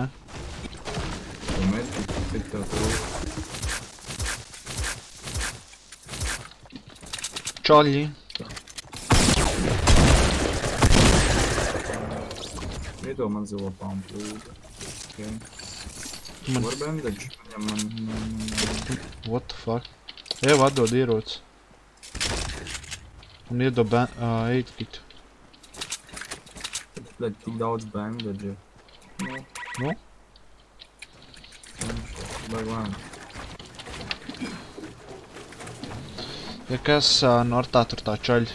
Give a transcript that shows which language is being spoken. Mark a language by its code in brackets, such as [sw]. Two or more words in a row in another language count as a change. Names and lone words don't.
[lv] Tu meti, cik tev trūk. Čaļi. Iedod man zilo pampu, lūdzu. Okay. Var bandage? [en] What the fuck? [lv] Ev atdod ieroci. Un iedod 8 kitu. Bļaļ, tik daudz bandage. Nu? Baigi lēni. Ja kas Nortā tur tā čaļi.